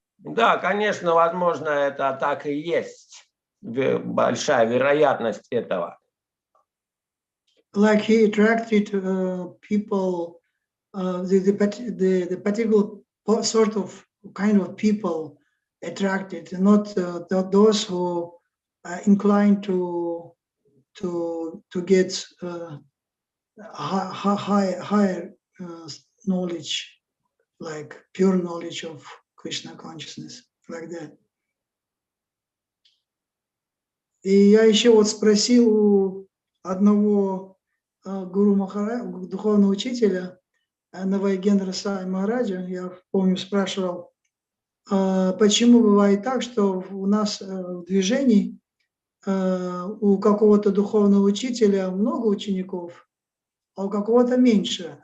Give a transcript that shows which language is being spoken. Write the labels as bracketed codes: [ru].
[ru] Да, конечно, возможно, это так и есть, большая вероятность этого. [en] Like he attracted people, the particular sort of kind of people attracted, not those who are inclined to get higher knowledge, like pure knowledge of Krishna consciousness, like that. [ru] И я еще вот спросил у одного гуру духовного учителя, Навайгендра Сай Махараджа, я помню, спрашивал, почему бывает так, что у нас в движении у какого-то духовного учителя много учеников, а у какого-то меньше.